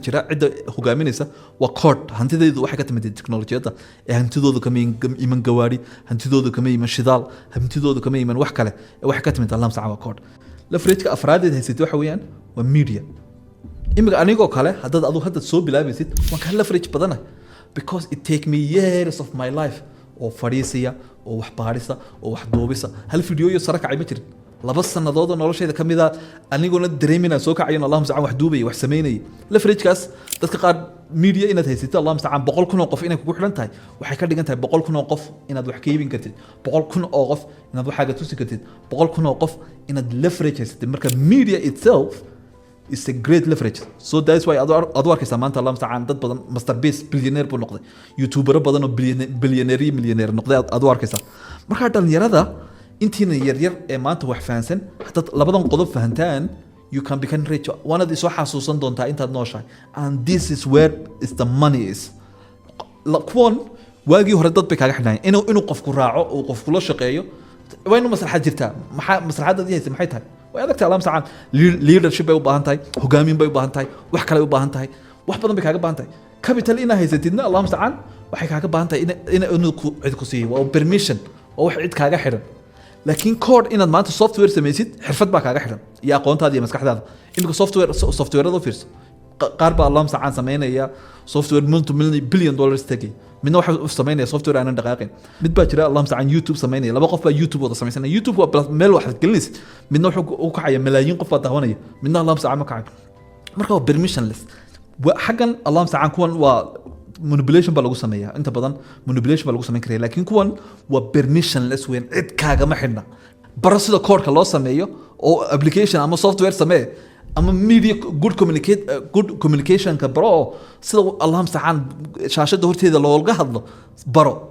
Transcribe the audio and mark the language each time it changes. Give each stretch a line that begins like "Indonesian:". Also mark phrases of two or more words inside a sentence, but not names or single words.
Somali: jira cid hogaaminaysa waa code hantideedu waxa ka timid technology-da ee hantidoodu kama iman gawaari hantidoodu kama iman shidaal hantidoodu kama iman wax kale waxa ka timid
Arabic: Allah musta'an
Somali: waa code leverage-ka afraadeed haysatay waxa weeyaan waa media imika anigoo kale hadda soo bilaabaysid waan ka leverage badana
English: because it take me years of my life
Somali: oo fariisiya oo wax baarisa oo wax duubisa hal video iyo sara kacay ma jirin 2 sanadood oo noloshayda kamida aniguna dareemina soo kacayo
Arabic: Allah musta'an
Somali: wax duubay wax sameynay leverage-kaas dadka qaar media inaad haysatid
Arabic: Allah musta'an
Somali: 100,000 oo qof inay kugu xiran tahay waxay ka dhigan tahay 100,000 oo qof inaad wax ka iibin kartid 100,000 oo qof inaad waxaaga tusi kartid 100,000 oo qof inaad leverage haysatid marka
English: media itself is a great leverage so that's why
Somali: adu arkaysa maanta
Arabic: Allah musta'an
Somali: dad badan
English: master base billionaire
Somali: buu noqday youtuber badan oo millionaire noqday adu arkaysa marka dhalinyarada intiina yar ee maanta wax fahansan hadda labadan qodob fahantaan
English: you can become rich one of these
Somali: soo xasuusan doontaa intaad nooshahay
English: and this is where is the money is
Somali: kuwan waagii hore dad bay kaaga xidhnayeen inuu qofku raaco oo qofku la shaqeeyo waa inuu maslaxad jirtaa maslaxadda haysa maxay tahay way adagtahay
Arabic: Allah musta'an
Somali: leadership bay u baahan tahay hogaamin bay u baahan tahay wax kale u baahan tahay wax badan bay kaaga baahan tahay capital ina haysatidna
Arabic: Allah musta'an
Somali: waxay kaaga baahan tahay inuu cid ku siiyo waa permission oo wax cid kaaga xiran laakiin code inaad maanta software samaysid xirfad baa kaaga xiran iyo aqoontaada iyo maskaxdaada imika software-da fiirso qaar baa
Arabic: Allah musta'an
Somali: sameynaya software
English: multi-billion dollars
Somali: tagay midna waxa sameynaya software aanan dhaqaaqin mid baa jira
Arabic: Allah musta'an
Somali: YouTube sameynaya laba qof baa YouTube wada sameynaya YouTube waa meel wax gelinaysa midna wuxuu u kacaya malaayiin qof baa daawanaya midna
Arabic: Allah musta'an
Somali: ma kacayo marka waa permissionless xagan
Arabic: Allah musta'an
Somali: kuwan waa manipulation baa lagu sameeyaa inta badan manipulation baa lagu sameyn karaa laakiin kuwan waa permissionless weyn cid kaaga ma xidhna baro sida code-ka loo sameeyo oo application ama software samee ama media
English: good communication
Somali: ka baro sida
Arabic: Allah musta'an
Somali: shaashada horteeda looga hadlo baro